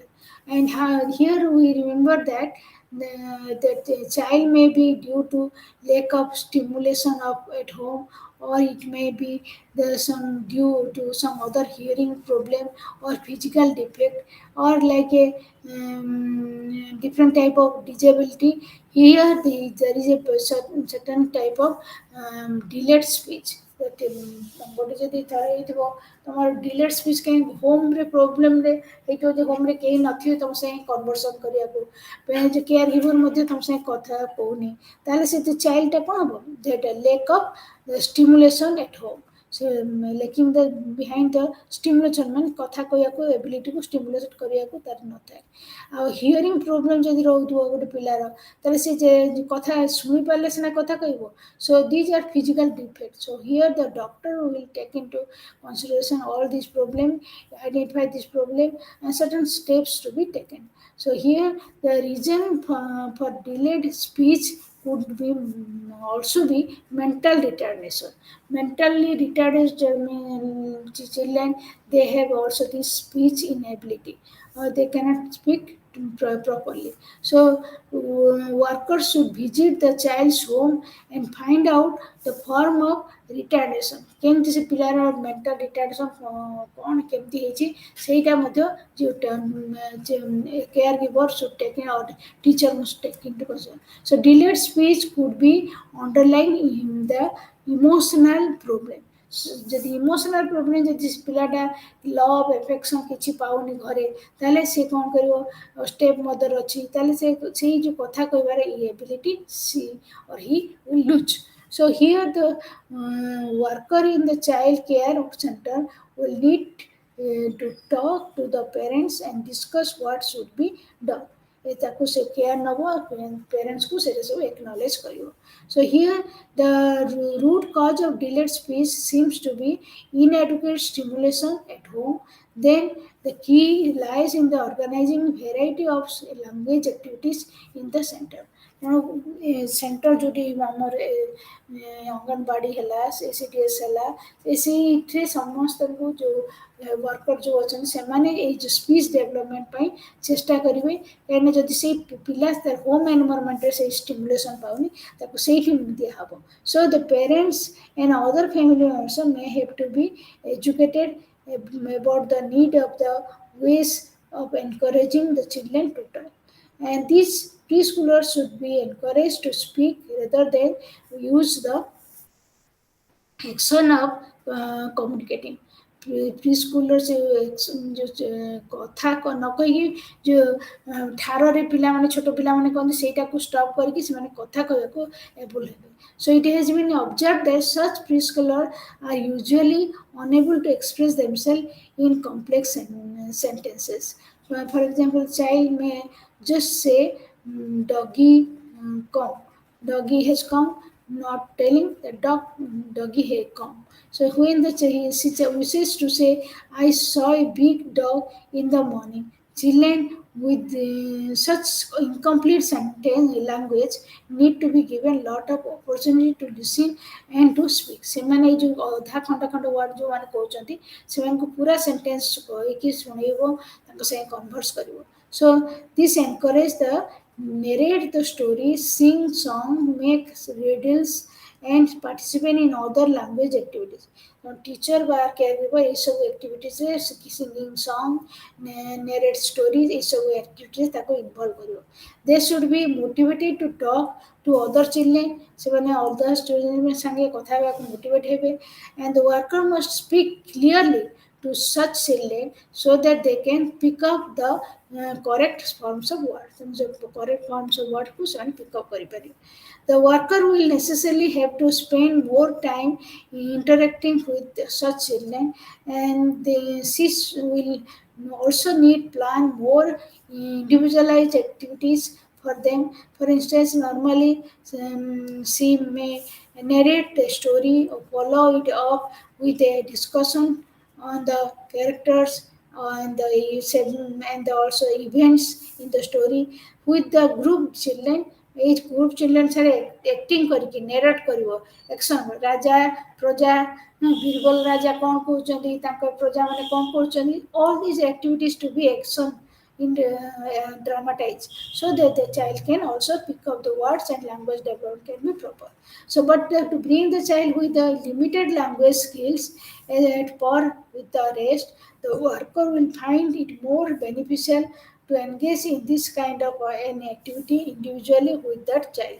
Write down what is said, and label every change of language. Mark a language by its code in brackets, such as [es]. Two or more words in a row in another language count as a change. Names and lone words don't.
[en] And here we remember that that the child may be due to lack of stimulation of at home, or it may be the some due to some other hearing problem or physical defect or like a different type of disability. Here there is a certain type of delayed speech that somebody [or] ଯଦି ଥରେ ହେଇଥିବ ତମର [en] delayed speech [or] କାହିଁ ହୋମ୍ରେ ପ୍ରୋବ୍ଲେମ୍ରେ ହେଇଥିବ ଯେ ହୋମ୍ରେ କେହି ନଥିବେ ତମ ସାଙ୍ଗେ କନଭର୍ସନ୍ କରିବାକୁ ଯେ [en] care giver [or] ମଧ୍ୟ ତମ ସାଙ୍ଗେ କଥା କହୁନି ତାହେଲେ ସେ ଚାଇଲ୍ଡଟା କ'ଣ ହେବ ଯେଟା [en] lack of stimulation at home [or] ସେ [en] lacking the behind the stimulation [or] ମାନେ କଥା କହିବାକୁ ଏବିଲିଟିକୁ ଷ୍ଟିମୁଲେଟ୍ କରିବାକୁ ତାର ନଥାଏ ଆଉ [en] hearing problem [or] ଯଦି ରହୁଥିବ ଗୋଟେ ପିଲାର ତାହେଲେ ସେ ଯେ କଥା ଶୁଣିପାରିଲେ ସିନା କଥା କହିବ [en] so these are physical defects so here the doctor will take into consideration all these problems identify this problem and certain steps to be taken so here the reason for delayed speech could be also be mental retardation mentally retarded children they have also this speech inability they cannot speak properly so workers should visit the child's home and find out the form of retardation [or] କେମିତି ସେ ପିଲାର ମେଣ୍ଟାଲ ରିଟାର୍ଡେସନ୍ କ'ଣ କେମିତି ହେଇଛି ସେଇଟା ମଧ୍ୟ [en] care giver should take teacher must take into consideration so delayed speech could be underlying in the emotional problem [or] ଯଦି [en] emotional problem [or] ଯଦି ପିଲାଟା [en] love affection [or] କିଛି ପାଉନି ଘରେ ତାହେଲେ ସେ କ'ଣ କରିବ [en] step mother [or] ଅଛି ତାହେଲେ ସେ ସେଇ ଯେଉଁ କଥା [en] କହିବାର ability she or he will lose so here the worker in the child care center will need to talk to the parents and discuss what should be done [or] ତାକୁ ସେ କେୟାର ନେବ ପ୍ୟାରେଣ୍ଟସ୍କୁ ସେଇଟା ସବୁ ଏକ୍ନଲେଜ୍ କରିବ [en] so here the root cause of delayed speech seems to be inadequate stimulation at home then the key lies in the organizing variety of language activities in the center [or] ତେଣୁ ସେଣ୍ଟର ଯେଉଁଠି ଆମର ଅଙ୍ଗନବାଡ଼ି ହେଲା CCDS ହେଲା ସେଇଥିରେ ସମସ୍ତଙ୍କୁ ଯେଉଁ ୱାର୍କର ଯେଉଁ ଅଛନ୍ତି ସେମାନେ ଏଇ ଯେଉଁ [en] speech development [or] ପାଇଁ ଚେଷ୍ଟା କରିବେ କାହିଁକିନା ଯଦି ସେଇ ପିଲା [en] home environment [or] ସେଇ ଷ୍ଟିମୁଲେସନ୍ ପାଉନି ତାକୁ ସେଇଠି ଦିଆହେବ [en] so the parents and other family members may have to be educated about the need of the ways of encouraging the children to talk. And these preschoolers should be encouraged to speak rather than use the action of communicating. [or] ପ୍ରିସ୍କୁଲର ସେ ଯେଉଁ କଥା ନ କହିକି ଯେଉଁ ଠାରରେ ପିଲାମାନେ ଛୋଟ ପିଲାମାନେ କହନ୍ତି ସେଇଟାକୁ ଷ୍ଟପ୍ କରିକି ସେମାନେ କଥା କହିବାକୁ ଏବୁଲ୍ ହେବେ [en] so it has been observed that such preschoolers are usually unable to express themselves in complex sentences for example child may just say doggy come doggy has come not telling the doggy has come so when the wishes to say I saw a big dog in the morning Children with such incomplete sentence language need to be given lot of opportunity to listen and to speak. [or] ସେମାନେ ଏଇ ଯେଉଁ ଅଧା ଖଣ୍ଡ ଖଣ୍ଡ ୱାର୍ଡ ଯେଉଁମାନେ କହୁଛନ୍ତି ସେମାନଙ୍କୁ ପୁରା ସେଣ୍ଟେନ୍ସ କହିକି ଶୁଣେଇବ ତାଙ୍କ ସାଙ୍ଗେ କନଭର୍ସ କରିବ. [en] So this encourage the narrate the story, sing song, make riddles and participate in other language activities. [or] टीचर ବା caregiver ଏଇସବୁ [en] activities singing song, narrate stories [or] ଏଇସବୁ activities ତାକୁ involve କରିବ. [en] They should be motivated to talk to other children. [or] ସେମାନେ [en] other students [or] ସାଙ୍ଗେ କଥା ହେବାକୁ motivate ହେବେ. [en] And the worker must speak clearly to such children so that they can pick up the correct forms of words. correct forms of word [or] କୁ ସେମାନେ [en] pick up [or] କରିପାରିବେ. [en] The worker will necessarily have to spend more time interacting with such children, and she will also need plan more individualized activities for them. For instance, normally she may narrate the story or follow it up with a discussion on the characters and also events in the story with the group children. [or] ଏଇ [en] group children [or] ସାରେ ଆକ୍ଟିଂ କରିକି ନେରେଟ୍ କରିବ ଆକ୍ସନ୍ ରାଜା ପ୍ରଜା ବୀରବଲ ରାଜା କ'ଣ କହୁଛନ୍ତି ତାଙ୍କ ପ୍ରଜାମାନେ କ'ଣ କରୁଛନ୍ତି. [en] all these activities to be action in dramatized so that the child can also pick up the words and language development can be proper. So but to bring the child with the limited language skills at par with the rest, the worker will find it more beneficial to engage in this kind of an activity individually with that child.